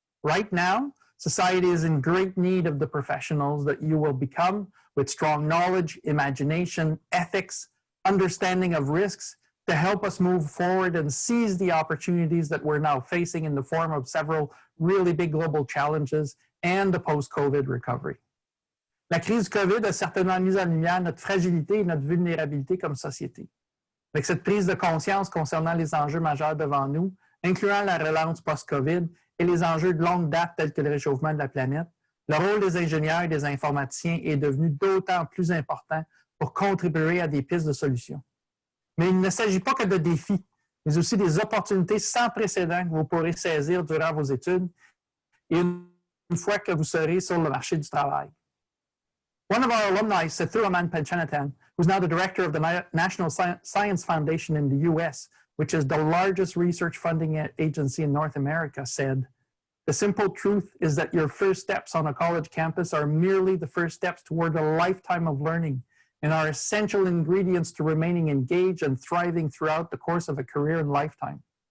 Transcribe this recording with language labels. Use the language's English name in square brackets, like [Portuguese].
[English] Right now, society is in great need of the professionals that you will become with strong knowledge, imagination, ethics, understanding of risks to help us move forward and seize the opportunities that we're now facing in the form of several really big global challenges and the post-COVID recovery. [French] La crise COVID a certainement mis en lumière notre fragilité et notre vulnérabilité comme société. Avec cette prise de conscience concernant les enjeux majeurs devant nous, incluant la relance post-COVID et les enjeux de longue date tels que le réchauffement de la planète, le rôle des ingénieurs et des informaticiens est devenu d'autant plus important pour contribuer à des pistes de solutions. Mais il ne s'agit pas que de défis, mais aussi des opportunités sans précédent que vous pourrez saisir durant vos études et une fois que vous serez sur le marché du travail. [English] One of our alumni, Sethuraman Panchanathan, who's now the director of the National Science Foundation in the US, which is the largest research funding agency in North America, said, "The simple truth is that your first steps on a college campus are merely the first steps toward a lifetime of learning and are essential ingredients to remaining engaged and thriving throughout the course of a career and lifetime."